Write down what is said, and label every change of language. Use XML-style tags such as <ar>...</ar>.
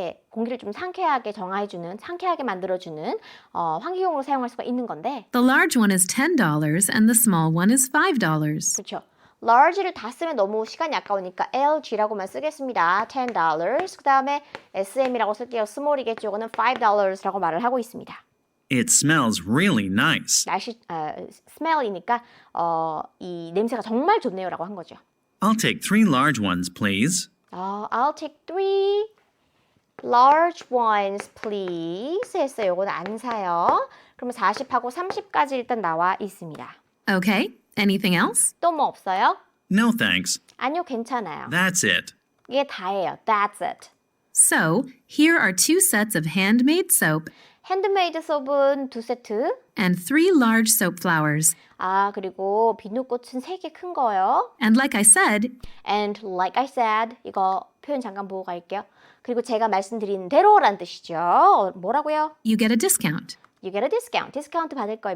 <ko>공기를 좀 상쾌하게 만들어주는 환기용으로 사용할 수가 있는 건데,</ko> <en>The large one is $10 and the small one is $5.</en> <ko>그렇죠. large를 다 쓰면 너무 시간이 아까우니까 LG라고만 쓰겠습니다.</ko> <en>$10.</en> <ko>그 다음에 SM이라고 쓸게요. small이겠죠. 이거는 $5라고 말을 하고 있습니다.</ko> <en>It smells really nice.</en> <ko>smell이니까 이 냄새가 정말 좋네요라고 한 거죠.</ko> <en>I'll take 3 large ones, please. I'll take 3 large ones, please.</en> <ko>했어요. 이거는 안 사요. 그러면 40하고 30까지 일단 나와 있습니다.</ko> <en>Okay. Anything else?</en> <ko>또 뭐 없어요?</ko> <en>No thanks.</en> <ko>아니요, 괜찮아요.</ko> <en>That's it.</en> <ko>이게 다예요.</ko> <en>That's it. So, here are 2 sets of handmade soap</en> <ko>핸드메이드 소분 2세트.</ko> <en>and 3 large soap flowers.</en> <ko>그리고 비누꽃은 3개 큰 거요.</ko> <en>And like I said, And like I said,</en> <ko>이거 표현 잠깐 보고 갈게요. 그리고 제가 말씀드린 대로란 뜻이죠. 뭐라고요?</ko> <en>you get a discount. You get a discount.</en> <ko>디스카운트 받을 거예요.</ko>